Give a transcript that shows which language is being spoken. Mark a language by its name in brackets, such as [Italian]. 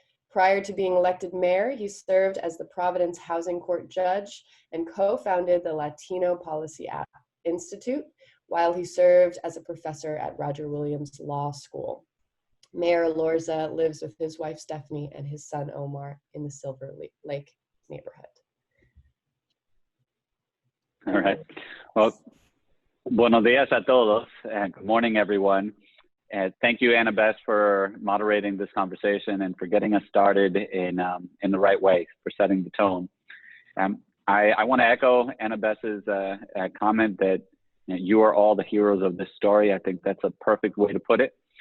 [English] Prior to being elected mayor, he served as the Providence Housing Court judge and co-founded the Latino Policy Institute, while he served as a professor at Roger Williams Law School. Mayor Elorza lives with his wife Stephanie and his son Omar in the Silver Lake neighborhood. All right. [Spanish] Well, buenos días a todos. [English] Good morning, everyone. Thank you, Annabeth, for moderating this conversation and for getting us started in the right way, for setting the tone. I want to echo Annabeth's comment that you are all the heroes of this story. I think that's a perfect way to put it.